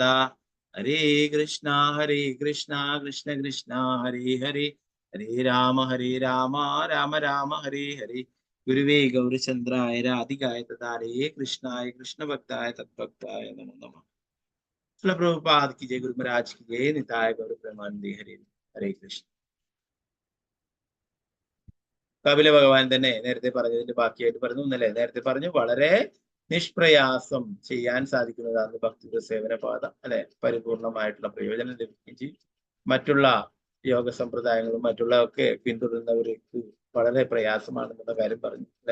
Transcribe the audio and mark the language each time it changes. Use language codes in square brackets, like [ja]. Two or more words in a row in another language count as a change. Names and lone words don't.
[sa] ഹരേ കൃഷ്ണ കൃഷ്ണ കൃഷ്ണ ഹരേ ഹരേ, ഹരേ രാമ രാമ രാമ ഹരേ ഹരേ. ഗുരുവേ ഗൗരചന്ദ്രായ രാധികായ തഥാരേ കൃഷ്ണായ കൃഷ്ണഭക്തായ തദ്ഭക്തായ നമോ നമഃ. [hi] പ്രഭുപാദ് की जय, गुरु महाराज की जय, निताय गौर प्रेमानंदी. [sa] हरे हरे कृष्ण. [ml] കപില ഭഗവാൻ തന്നെ നേരത്തെ പറഞ്ഞതിന്റെ ബാക്കിയായിട്ട് പറഞ്ഞു എന്നല്ലേ നേരത്തെ പറഞ്ഞു. വളരെ നിഷ്പ്രയാസം ചെയ്യാൻ സാധിക്കുന്നതാണ് ഭക്തിയുടെ സേവന പാത, അല്ലെ. പരിപൂർണമായിട്ടുള്ള പ്രയോജനം ലഭിക്കുകയും ചെയ്യും. മറ്റുള്ള യോഗ സമ്പ്രദായങ്ങളും മറ്റുള്ള ഒക്കെ പിന്തുടരുന്നവർക്ക് വളരെ പ്രയാസമാണെന്നുള്ള കാര്യം പറഞ്ഞു, അല്ലെ.